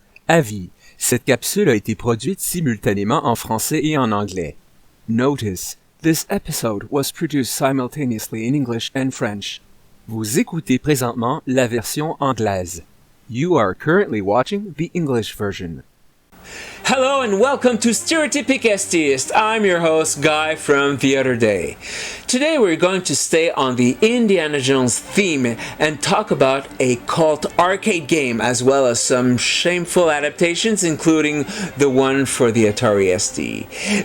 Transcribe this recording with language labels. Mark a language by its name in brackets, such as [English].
[French] Avis, cette capsule a été produite simultanément en français et en anglais. [English] Notice, this episode was produced simultaneously in English and French. [French] Vous écoutez présentement la version anglaise. [English] You are currently watching the English version. Hello and welcome to Stereotypic STeist. I'm your host, Guy from the other day. Today we're going to stay on the Indiana Jones theme and talk about a cult arcade game as well as some shameful adaptations, including the one for the Atari ST.